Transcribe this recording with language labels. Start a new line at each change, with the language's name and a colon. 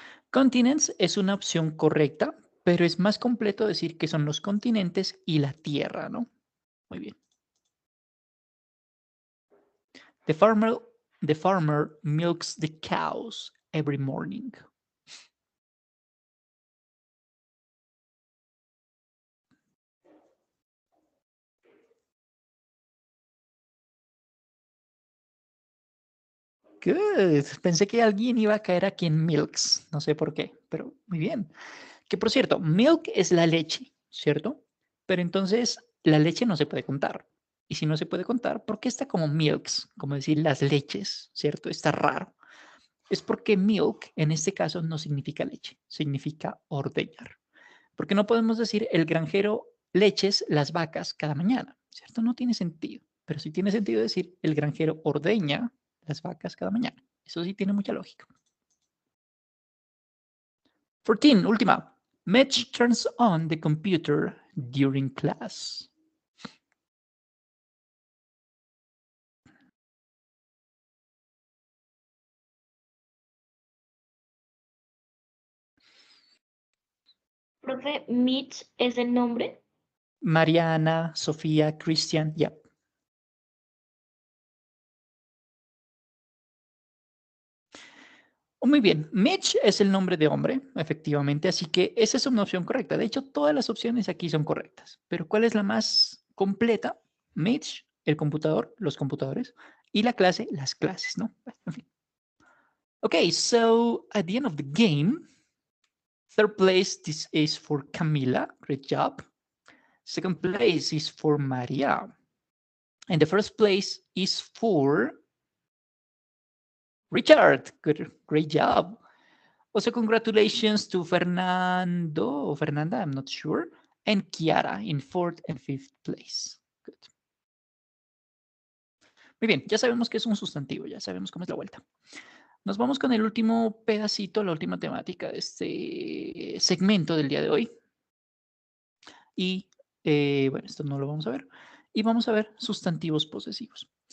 Spanish: Continents es una opción correcta, pero es más completo decir que son los continentes y la Tierra, ¿no? Muy bien.
English: The farmer milks the cows every morning. Good.
Spanish: Pensé que alguien iba a caer aquí en milks. No sé por qué, pero muy bien. Que por cierto, milk es la leche, ¿cierto? Pero entonces la leche no se puede contar. Y si no se puede contar, ¿por qué está como milks? Como decir las leches, ¿cierto? Está raro. Es porque milk en este caso no significa leche, significa ordeñar. Porque no podemos decir el granjero leches las vacas cada mañana, ¿cierto? No tiene sentido. Pero sí tiene sentido decir el granjero ordeña las vacas cada mañana. Eso sí tiene mucha lógica. 14, última.
English: Mitch turns on the computer during class.
Spanish: Profe, Mitch es el nombre. Mariana, Sofía, Christian, ya. Muy bien, Mitch es el nombre de hombre, efectivamente, así que esa es una opción correcta. De hecho, todas las opciones aquí son correctas. Pero ¿cuál es la más completa? Mitch, el computador, los computadores, y la clase, las clases, ¿no? En fin.
English: Okay, so at the end of the game, third place, this is for Camila. Great job. Second place is for Maria. And the first place is for Richard. Good, great job. Also, congratulations to Fernando or Fernanda, I'm not sure, and Kiara in 4th and 5th place. Good.
Spanish: Muy bien, ya sabemos que es un sustantivo, ya sabemos cómo es la vuelta. Nos vamos con el último pedacito, la última temática de este segmento del día de hoy. Y bueno, esto no lo vamos a ver. Y vamos a ver sustantivos posesivos.